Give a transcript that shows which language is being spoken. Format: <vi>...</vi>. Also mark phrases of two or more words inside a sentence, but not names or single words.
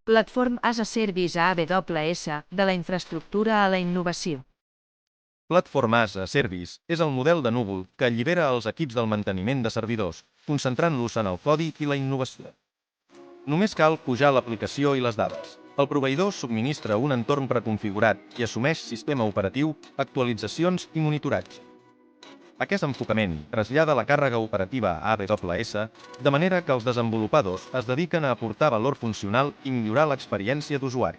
<en>Platform as a Service AWS,</en> <ca>de la infraestructura a la innovació.</ca> <en>Platform as a Service</en> <ca>és el model de núvol que allibera els equips del manteniment de servidors, concentrant-los en el codi i la innovació. Només cal pujar l'aplicació i les dades. El proveïdor subministra un entorn preconfigurat i assumeix sistema operatiu, actualitzacions i monitoratge. Aquest enfocament trasllada la càrrega operativa a AWS, de manera que els desenvolupadors es dediquen a aportar valor funcional i millorar l'experiència d'usuari.</ca>